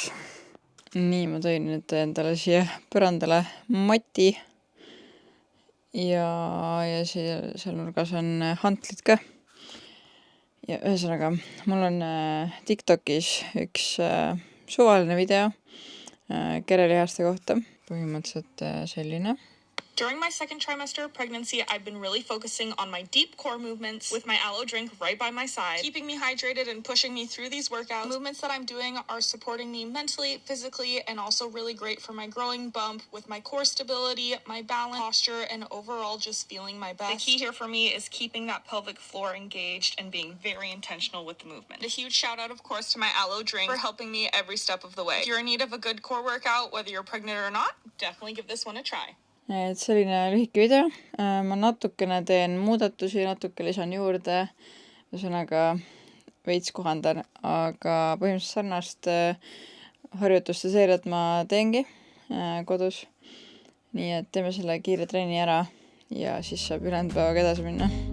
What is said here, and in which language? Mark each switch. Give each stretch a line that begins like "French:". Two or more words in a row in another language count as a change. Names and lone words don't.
Estonian: Nii, ma tõin nüüd endale siia põrandale mati ja seal nurgas on hantlid ka. Ja ühesõnaga, mul on TikTokis üks suvaline video kerelihaste kohta. Põhimõtteliselt selline.
English: During my second trimester of pregnancy, I've been really focusing on my deep core movements with my Aloe drink right by my side, keeping me hydrated and pushing me through these workouts. The movements that I'm doing are supporting me mentally, physically, and also really great for my growing bump with my core stability, my balance, posture, and overall just feeling my best. The key here for me is keeping that pelvic floor engaged and being very intentional with the movement. A huge shout out, of course, to my Aloe drink for helping me every step of the way. If you're in need of a good core workout, whether you're pregnant or not, definitely give this one a try.
Estonian: Et selline lühike video. Ma natukene teen muudatusi, natuke lisan juurde. Ühesõnaga veits kohandan, aga põhimõtteliselt sarnast harjutuste seeriat ma teengi kodus. Nii et teeme selle kiire trenni ära ja siis saab ülejäänud päevaga edasi minna.